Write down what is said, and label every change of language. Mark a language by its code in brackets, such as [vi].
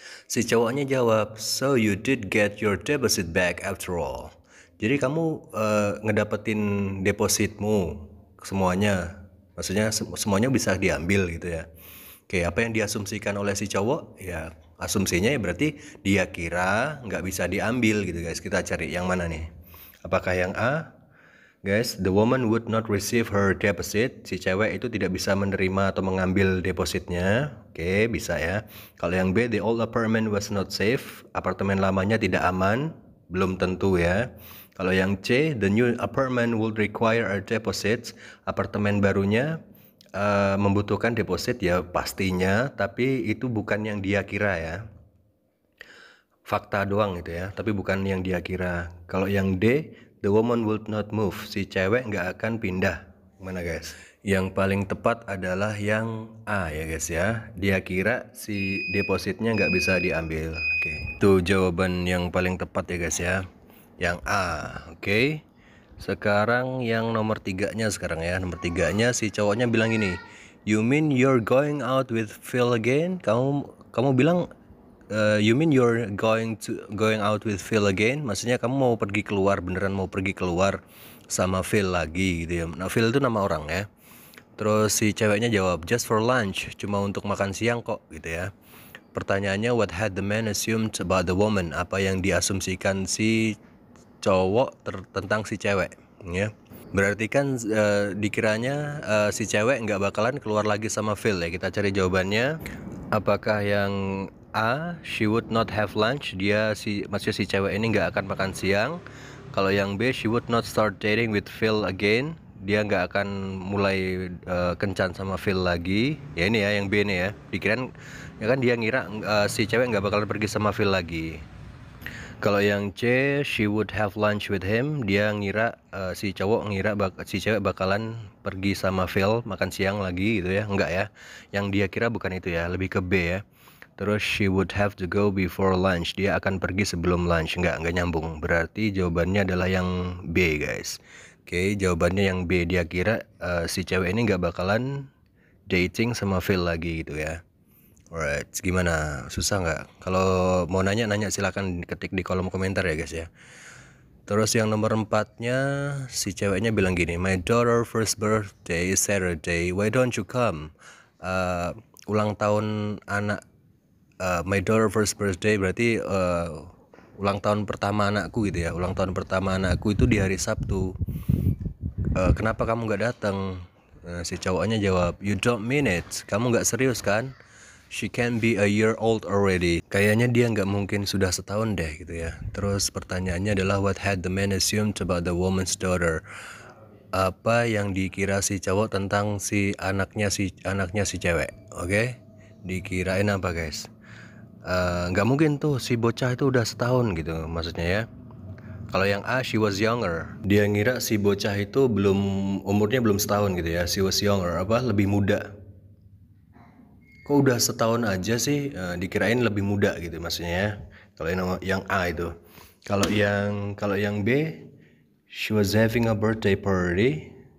[id] Si cowoknya jawab, [en] so you did get your deposit back after all. [id] Jadi kamu ngedapetin depositmu semuanya, maksudnya semuanya bisa diambil gitu ya. Oke, apa yang diasumsikan oleh si cowok? Ya asumsinya ya berarti dia kira nggak bisa diambil gitu guys. Kita cari yang mana nih? Apakah yang A? [en] Guys, the woman would not receive her deposit. [id] Si cewek itu tidak bisa menerima atau mengambil depositnya. Oke, bisa ya. Kalau yang B, [en] the old apartment was not safe. [id] Apartemen lamanya tidak aman. Belum tentu ya. Kalau yang C, [en] the new apartment would require a deposit. [id] Apartemen barunya membutuhkan deposit ya pastinya, tapi itu bukan yang dia kira ya. Fakta doang gitu ya, tapi bukan yang dia kira. Kalau yang D, [en] the woman would not move. [id] Si cewek nggak akan pindah. Mana guys? Yang paling tepat adalah yang A ya guys ya. Dia kira si depositnya nggak bisa diambil. Oke, itu jawaban yang paling tepat ya guys ya. Yang A, oke. Sekarang yang nomor 3-nya sekarang ya. Nomor 3-nya si cowoknya bilang gini, [en] you mean you're going out with Phil again? [id] Kamu bilang [en] you mean you're going out with Phil again? [id] Maksudnya kamu mau pergi keluar, beneran mau pergi keluar sama Phil lagi gitu ya. Nah, Phil itu nama orang ya. Terus si ceweknya jawab, [en] just for lunch, [id] cuma untuk makan siang kok gitu ya. Pertanyaannya, [en] what had the man assumed about the woman? [id] Apa yang diasumsikan si cowok tentang si cewek ya. Berarti kan dikiranya si cewek nggak bakalan keluar lagi sama Phil ya. Kita cari jawabannya. Apakah yang A, [en] she would not have lunch, [id] maksudnya si cewek ini nggak akan makan siang. Kalau yang B, [en] she would not start dating with Phil again, [id] dia nggak akan mulai kencan sama Phil lagi. Ya ini ya yang B nih ya. Dikirain ya kan dia ngira si cewek nggak bakalan pergi sama Phil lagi. Kalau yang C, [en] she would have lunch with him, [id] dia ngira si cowok ngira si cewek bakalan pergi sama Phil makan siang lagi gitu ya. Enggak ya. Yang dia kira bukan itu ya, lebih ke B ya. [en] Terus she would have to go before lunch, [id] dia akan pergi sebelum lunch. Enggak nyambung. Berarti jawabannya adalah yang B guys. Oke, jawabannya yang B. Dia kira si cewek ini nggak bakalan dating sama Phil lagi gitu ya. Alright, gimana? Susah nggak? Kalau mau nanya silakan ketik di kolom komentar ya guys ya. Terus yang nomor 4-nya, si ceweknya bilang gini, [en] my daughter first birthday is Saturday, why don't you come? [id] Ulang tahun anak, [en] my daughter first birthday [id] berarti ulang tahun pertama anakku gitu ya. Ulang tahun pertama anakku itu di hari Sabtu. Kenapa kamu nggak datang? Si cowoknya jawab, [en] you don't mean it, [id] kamu nggak serius kan? [en] She can be a year old already. [id] Kayaknya dia nggak mungkin sudah setahun deh gitu ya. Terus pertanyaannya adalah [en] what had the man assumed about the woman's daughter? [id] Apa yang dikira si cowok tentang anaknya si cewek? Oke? Dikirain apa guys? Nggak mungkin tuh si bocah itu udah setahun gitu maksudnya ya. Kalau yang A, [en] she was younger. [id] Dia ngira si bocah itu umurnya belum setahun gitu ya. [en] She was younger, [id] lebih muda. Kok udah setahun aja sih, dikirain lebih muda gitu maksudnya ya. Kalau yang A itu. Kalau yang B, [en] she was having a birthday party.